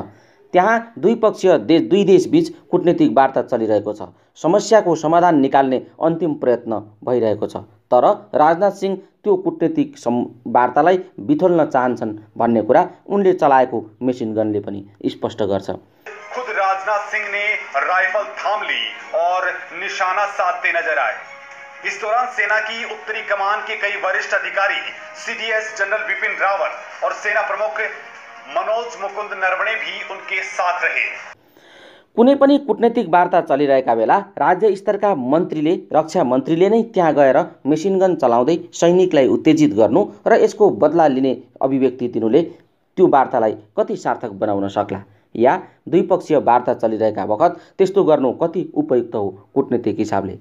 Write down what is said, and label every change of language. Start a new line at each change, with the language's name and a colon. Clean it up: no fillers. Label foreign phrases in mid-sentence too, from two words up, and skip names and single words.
Nepali: त्यहाँ दुई देशबीच कूटनीतिक वार्ता चलिरहेको छ। समस्याको समाधान निकाल्ने अन्तिम प्रयत्न भइरहेको छ। तर राजनाथ सिंह त्यो कूटनीतिक वार्तालाई बिथोल्न चाहन्छन् भन्ने कुरा उनले चलाएको मेसिन गनले पनि स्पष्ट गर्छ।
Hindi: खुद राजनाथ सिंह ने राइफल थाम ली और निशाना साधते नजर आए। इस दौरान सेना की उत्तरी कमान के कई वरिष्ठ अधिकारी, सीडीएस जनरल बिपिन रावत और सेना प्रमुख मनोज मुकुंद नरवणे भी उनके साथ रहे।
Nepali: कुनै पनि कूटनीतिक वार्ता चलिरहेका बेला राज्य स्तरका मन्त्रीले रक्षा मन्त्रीले नै त्यहाँ गएर मेसिन गन चलाउँदै सैनिकलाई उत्तेजित गर्नु र यसको बदला लिने अभिव्यक्ति दिनुले त्यो वार्तालाई कति सार्थक बनाउन सक्ला? या द्विपक्षीय वार्ता चलिरहेका बखत त्यस्तो गर्नु कति उपयुक्त हो कूटनीतिक हिसाबले?